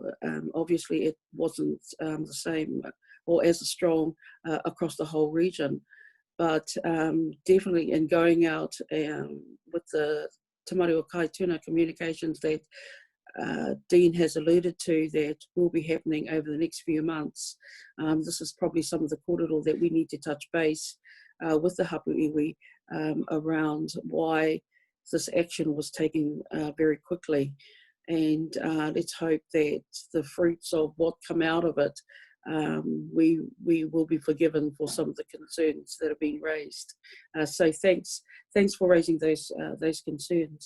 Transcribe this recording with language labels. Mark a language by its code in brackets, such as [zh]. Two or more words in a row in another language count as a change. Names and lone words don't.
[en] Obviously, it wasn't the same or as strong across the whole region, but definitely in going out with the Te Maru o Kaituna communications that Dean has alluded to that will be happening over the next few months. This is probably some of the kōrero that we need to touch base with the [mi] hapu iwi [en] around why this action was taken very quickly. And let's hope that the fruits of what come out of it, we will be forgiven for some of the concerns that have been raised. So thanks for raising those concerns.